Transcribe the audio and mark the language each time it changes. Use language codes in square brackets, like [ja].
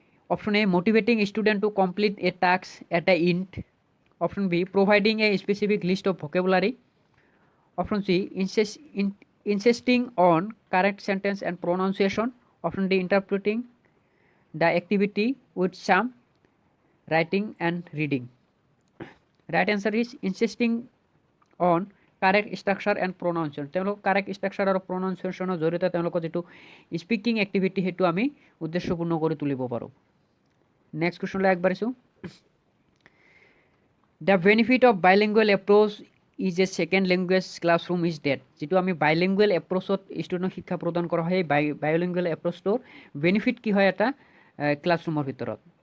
[en] Option A motivating student to complete a task at a end, option B providing a specific list of vocabulary, option C insisting on correct sentence and pronunciation, option D interpreting the activity with some writing and reading. Right answer is insisting on correct structure and pronunciation. [as] তেওঁলোক correct structure আৰু প্ৰনাউন্সিয়েশ্যনৰ জৰিয়তে তেওঁলোকৰ যিটো speaking activity সেইটো আমি উদ্দেশ্যপূৰ্ণ কৰি তুলিব পাৰোঁ। নেক্সট কুৱেশ্যনলৈ আগবাঢ়িছোঁ। [en] The benefit of bilingual approach is a second language classroom is that. [as] যিটো আমি বাইলিংগুৱেল এপ্ৰ'চত ষ্টুডেণ্টক শিক্ষা প্ৰদান কৰা হয়, সেই বাইলিংগুৱেল এপ্ৰ'চটোৰ বেনিফিট কি হয় এটা ক্লাছৰুমৰ ভিতৰত?